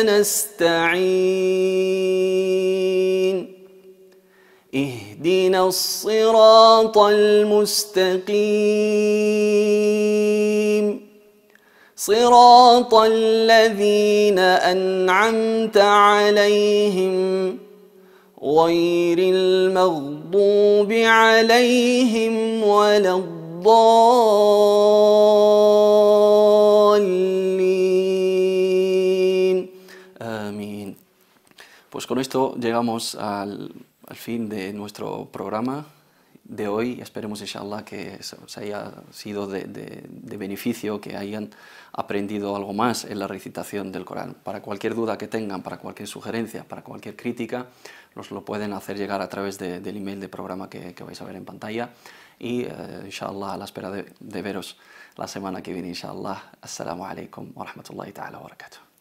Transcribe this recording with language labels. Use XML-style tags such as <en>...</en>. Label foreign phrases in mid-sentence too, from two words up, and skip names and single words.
<ar>نستعين اهدنا الصراط المستقيم صراط الذين أنعمت عليهم غير المغضوب عليهم ولا الضالين.</ar> <es>Amén. Pues con esto llegamos al fin de nuestro programa de hoy. Esperemos, inshallah, que os haya sido de beneficio, que hayan aprendido algo más en la recitación del Corán. Para cualquier duda que tengan, para cualquier sugerencia, para cualquier crítica, nos lo pueden hacer llegar a través del email de programa que vais a ver en pantalla. Y, inshallah, a la espera de veros la semana que viene, inshallah.</es> <ar>السلام عليكم ورحمة الله تعالى وبركاته.</ar>